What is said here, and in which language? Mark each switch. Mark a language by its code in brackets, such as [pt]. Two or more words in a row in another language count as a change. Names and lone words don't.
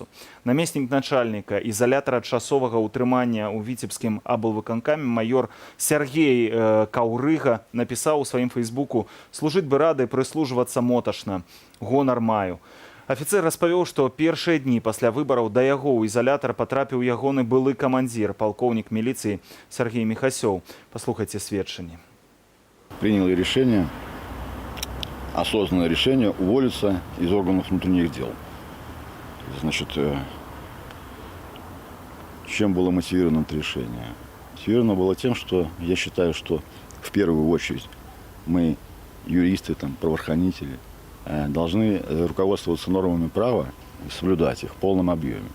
[be] Намеснік начальніка ізалятара часовага ўтрымання ў віцебскім аблвыканкаме майор Сергей Каўрыга напісаў у сваім фейсбуку: «Служыць бы рады, прыслужвацца моташна. Гонар маю». Афіцэр распавёў, што першыя дні пасля выбараў да яго ў ізалятар патрапіў ягоны былы камандзір, палкоўнік міліцыі Сергей Михасёў. Паслухайце сведчанне. [ru] Принял решение, осознанное решение, уволиться из органов внутренних дел. Значит, чем было мотивировано это решение? Мотивировано было тем, что я считаю, что в первую очередь мы, юристы, правоохранители, должны руководствоваться нормами права и соблюдать их в полном объеме.